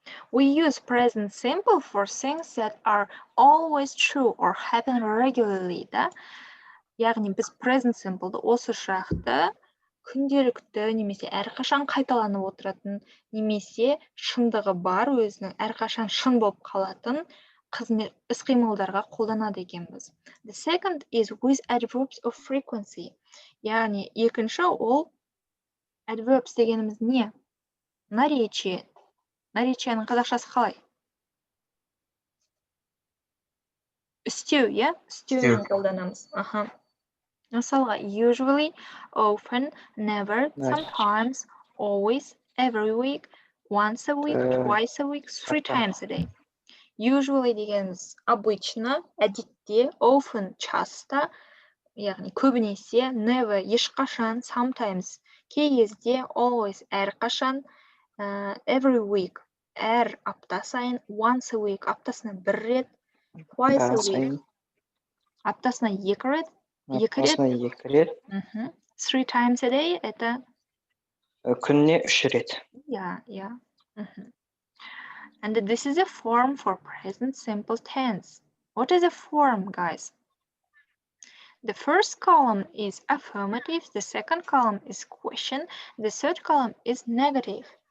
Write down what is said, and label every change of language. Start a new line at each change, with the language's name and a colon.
English: We use present simple for things that are always true or happen regularly.
Russian: Да?
Kazakh: Яғни біз present simple'ды осы шақты күнделікті немесе әрқашан қайталанып отыратын немесе шындығы бар өзінің әрқашан шын болып қалатын іс-қимылдарға қолданады екенбіз.
English: The second is with adverbs of frequency.
Kazakh: Яғни екінші ол adverbs дегеніміз не? Наречие. Наречияның қазақшасы қалай? Істеу, иә? Істеумен қолданамыз. Аха.
English: Мысалға, usually, often, never, sometimes, always, every week, once a week, twice a week, 3 times a day.
Kazakh: Usually дегеніміз обычно, әдетте, often, часто, яғни көбінесе, never, ешқашан, sometimes, кей кезде, always, әрқашан,
English: every week,
Kazakh: әр апта сайын,
English: once a week,
Kazakh: аптасына бір рет,
English: twice a week,
Kazakh: аптасына екі рет, Аптасына екі рет.
English: 3 times a day,
Russian: это...
Kazakh: Күніне 3 рет.
English: Yeah. And this is a form for present simple tense. What is a form, guys? The first column is affirmative, the second column is question, the third column is negative.